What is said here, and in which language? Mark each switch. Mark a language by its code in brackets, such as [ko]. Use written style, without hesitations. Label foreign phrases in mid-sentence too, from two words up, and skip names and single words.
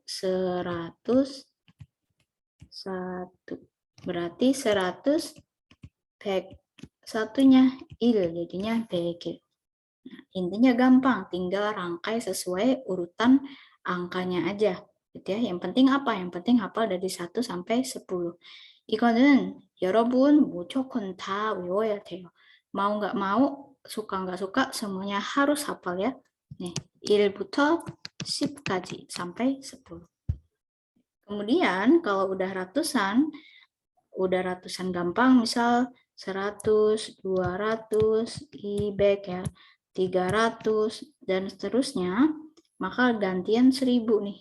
[id] 101. Berarti 100 pack. Satunya il, jadinya bekil. Nah, intinya gampang, tinggal rangkai sesuai urutan angkanya aja. Gitu ya. Yang penting apa? Yang penting hafal dari 1 sampai 10. [ko] 이거는 여러분 무조건 다 외워야 돼요. [id] mau nggak mau, suka nggak suka, semuanya harus hafal ya. Nih, [ko] 1부터 10까지 sampai 10. [id] Kemudian kalau udah ratusan gampang, misal 100, 200, ibek ya, 300 dan seterusnya, maka gantian 1000 nih.